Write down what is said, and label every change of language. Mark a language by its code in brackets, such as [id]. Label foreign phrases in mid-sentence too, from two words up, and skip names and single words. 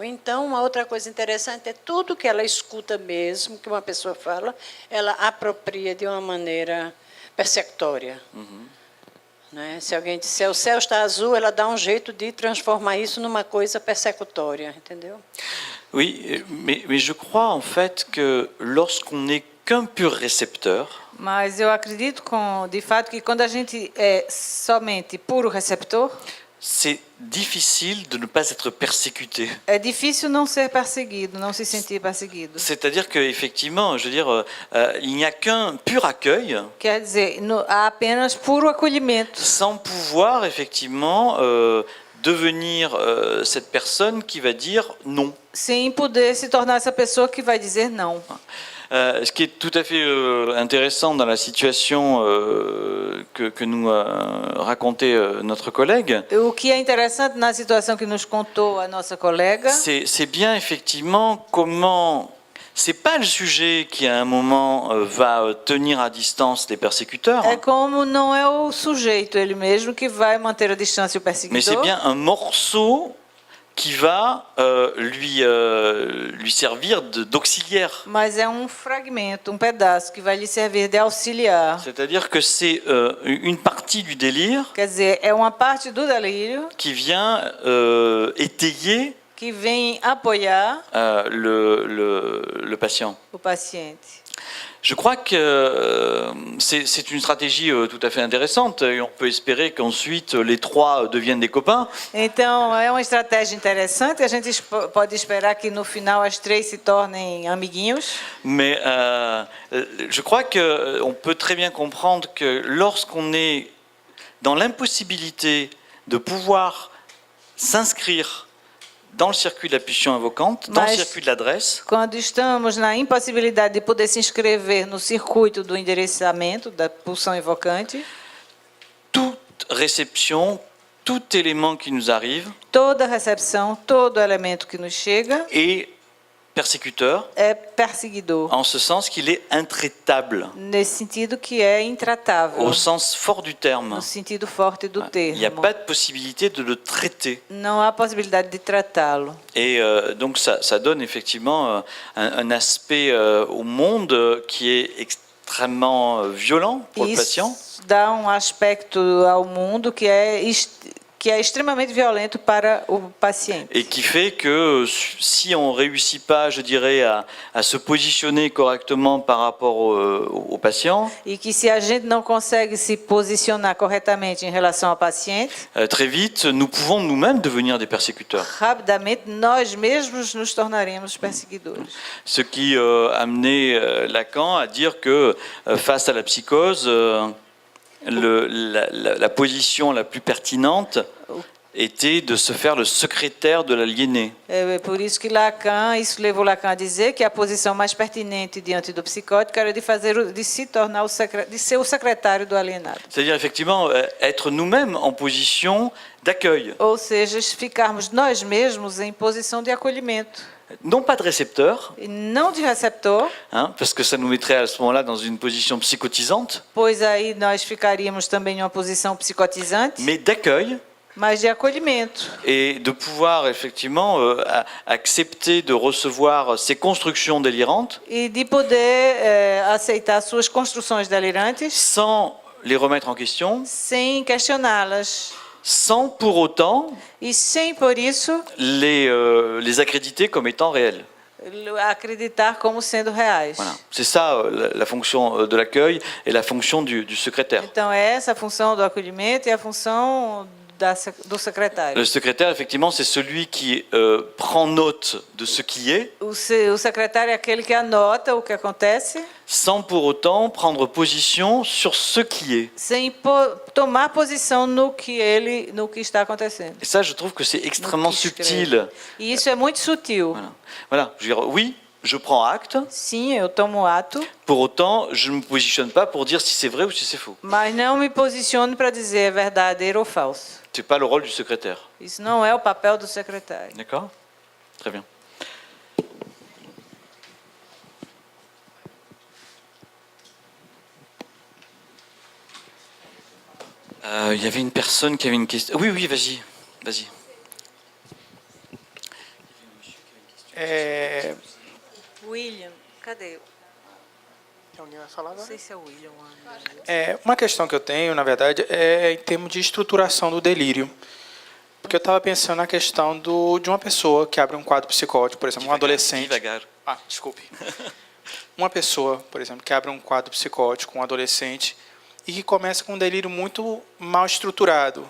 [pt] Então, uma outra coisa interessante é tudo que ela escuta mesmo, que uma pessoa fala, ela apropria de uma maneira persecutória. Né? Se alguém disser o céu está azul, ela dá um jeito de transformar isso numa coisa persecutória, entendeu? [fr] Oui, mais je crois en fait que lorsqu'on n'est qu'un pur récepteur, [pt] Mas eu acredito, de fato, que quando a gente é somente puro receptor, [fr] c'est difficile de ne pas être persécuté. [pt] é difícil não ser perseguido, não se sentir perseguido. [fr] C'est-à-dire qu'effectivement, je veux dire, il n'y a qu'un pur accueil, [pt] Quer dizer, há apenas puro acolhimento, [fr] sans pouvoir effectivement devenir cette personne qui va dire non. [pt] sem poder se tornar essa pessoa que vai dizer não. [fr] Ce qui est tout à fait intéressant dans la situation que nous racontait notre collègue, [pt] O que é interessante na situação que nos contou a nossa colega [fr] c'est bien effectivement comment... C'est pas le sujet qui à un moment va tenir à distance les persécuteurs, [pt] é como não é o sujeito ele mesmo que vai manter a distância o [fr] mais c'est [pt] perseguidor, [fr] bien un morceau qui va lui servir d'auxiliaire. [pt] mas é um fragmento, um pedaço que vai lhe servir de auxiliar. [fr] C'est-à-dire que c'est une partie du délire [pt] Quer dizer, é uma parte do delírio [fr] qui vient étayer [pt] que vem apoiar [fr] le patient. [pt] o paciente. [fr] Je crois que c'est une stratégie tout à fait intéressante et on peut espérer qu'ensuite les trois deviennent des copains. [pt] Então, é uma estratégia interessante. A gente pode esperar que no final as três se tornem amiguinhos. [fr] Mais je crois qu'on peut très bien comprendre que lorsqu'on est dans l'impossibilité de pouvoir s'inscrire dans le circuit de la pulsion invocante, dans le circuit de l'adresse, [pt] Quando estamos na impossibilidade de poder se inscrever no circuito do endereçamento da pulsão invocante, [fr] toute réception, tout élément qui nous arrive [pt] toda recepção, todo elemento que nos chega [fr] est persécuteur, [pt] é perseguidor, [fr] en ce sens qu'il est intraitable, [pt] nesse sentido que é intratável, [fr] au sens fort du terme. [pt] no sentido forte do [fr] Il n'y a [pt] termo. [fr] pas de possibilité de le traiter. [pt] Não há possibilidade de tratá-lo. [fr] Et donc ça donne effectivement un aspect au monde qui est extrêmement violent pour le patient. [pt] Isso dá um aspecto ao mundo que é extremamente violento para o paciente. [fr] Et qui fait que si on ne réussit pas, je dirais, à se positionner correctement par rapport au patient, [pt] E que se a gente não consegue se posicionar corretamente em relação ao paciente, [fr] très vite, nous pouvons nous-mêmes devenir des persécuteurs. [pt] rapidamente nós mesmos nos tornaremos perseguidores. [fr] Ce qui a amené Lacan à dire que face à la psychose, la position la plus pertinente était de se faire le secrétaire de l'aliéné. [pt] É por isso que isso levou Lacan a dizer que a posição mais pertinente diante do psicótico era de se tornar de ser o secretário do alienado. [fr] C'est-à-dire effectivement être nous-mêmes en position d'accueil, [pt] Ou seja, ficarmos nós mesmos em posição de acolhimento, [fr] non pas de récepteur, [pt] e não de receptor, [fr] hein, parce que ça nous mettrait à ce moment-là dans une position psychotisante, [pt] pois aí nós ficaríamos também em uma posição psicotizante, [fr] mais d'accueil [pt] mas de acolhimento. [fr] et de pouvoir effectivement accepter de recevoir ces constructions délirantes [pt] E de poder aceitar suas construções delirantes [fr] sans les remettre en question, [pt] sem questioná-las. [fr] sans pour autant [pt] E sem, por isso, [fr] les accréditer comme étant réels. [pt] acreditar como sendo reais. [fr] Voilà. C'est ça la fonction de l'accueil et la fonction du secrétaire. [pt] Então, é essa a função do acolhimento e a função do secretário. [fr] Le secrétaire, effectivement, c'est celui qui prend note de ce qui est, [pt] O secretário é aquele que anota o que acontece, [fr] sans pour autant prendre position sur ce qui est. [pt] sem tomar posição no que está acontecendo. [fr] Et ça, je trouve que c'est extrêmement [pt] No que escreve. [fr] subtil. [pt] E isso é muito sutil. [fr] Voilà. Je veux dire, oui, je prends acte. [pt] Sim, eu tomo ato, [fr] Pour autant, je ne me positionne pas pour dire si c'est vrai ou si c'est faux. [pt] mas não me posiciono para dizer é verdadeiro ou falso. [fr] C'est pas le rôle du secrétaire. [pt] Isso não é o papel do secretário. [fr] D'accord? Très bien. Il y avait une personne qui avait une question. Oui, oui, vas-y. Vas-y. William, [pt] cadê? Alguém vai falar agora? Não sei se é o William. Uma questão que eu tenho, na verdade, é em termos de estruturação do delírio. Porque eu estava pensando na questão de uma pessoa que abre um quadro psicótico, por exemplo, um adolescente. Devagar. Desculpe. Uma pessoa, por exemplo, que abre um quadro psicótico, um adolescente, e que começa com um delírio muito mal estruturado.